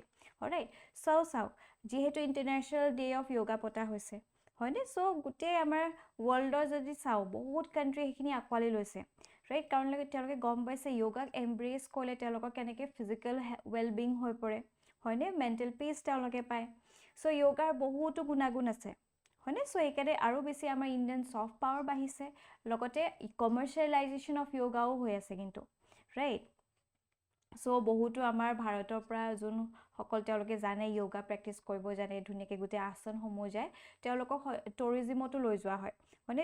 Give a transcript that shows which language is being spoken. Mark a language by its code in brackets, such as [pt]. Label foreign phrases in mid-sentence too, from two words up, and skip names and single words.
[en] Alright, so [as] যেহেতু International Day of Yoga পতা হৈছে হয়নে সো গুটে আমাৰ ওয়াৰ্ল্ডৰ যদি চাও বহুত কান্ট্ৰি এখিনি আকোৱালি লৈছে ৰাইট কাৰণ তেওঁলোকে গম পাইছে yogaক এমব্ৰেস কৰিলে তেওঁলোকৰ কেনেকৈ [en] physical well being [as] হৈ পৰে হয়নে [en] mental peace [as] তেওঁলোকে পায় সো yogaৰ বহুতো গুণাগুণ আছে হয়নে সো একেৰে আৰু বেছি আমাৰ [en] Indian soft power [as] বাহিছে লগতে [en] commercialization of yoga [as] হৈ আছে কিন্তু ৰাইট সো বহুতো আমাৰ ভাৰতৰ পৰা যোন সকল তেওঁলোকে জানে [en] yoga practice [as] কৰিব জানে ধুনিয়াকে গুটে আসন সমূহ যায় তেওঁলোকক টুৰিজমতো লৈ যোৱা হয় মানে